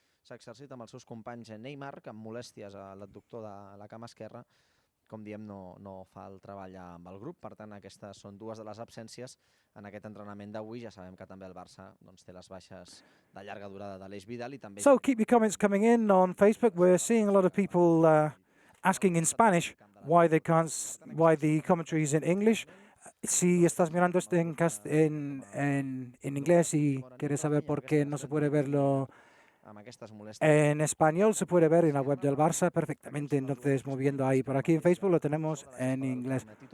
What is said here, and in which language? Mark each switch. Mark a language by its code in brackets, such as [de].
[ca] S'exercita amb els seus companys Neymar, que amb molèsties a l'adductor de la cama esquerra, com diem, no fa el treball amb el grup. Per tant, aquestes són 2 de les absències en aquest entrenament d'avui. Ja sabem que també el Barça té les baixes de llarga durada d'Aleix Vidal i també... [en] So keep your comments coming in on Facebook. We're seeing a lot of people asking in Spanish why the commentary is in English. [es] Si estás mirando esto en inglés y quieres saber por qué no se puede verlo en español, se puede ver en la web del Barça perfectamente. Entonces, moviendo ahí por aquí en Facebook, lo tenemos en inglés.